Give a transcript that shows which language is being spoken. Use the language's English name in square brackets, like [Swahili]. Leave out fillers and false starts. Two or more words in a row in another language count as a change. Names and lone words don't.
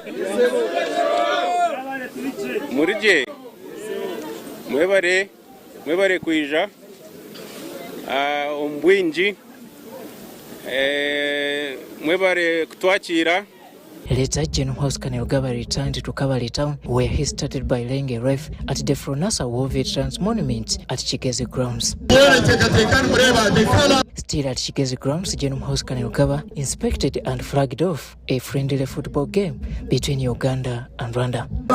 [Nyankole] murije mwebare kuija ombwinji mwebare kutwakira. [English] Later, General Muhoozi Kainerugaba returned to Kabale town, where he started by laying a wreath at the Fronasa War Veterans Monument at Kigezi grounds. Still at Kigezi grounds, General Muhoozi Kainerugaba inspected and flagged off a friendly football game between Uganda and Rwanda.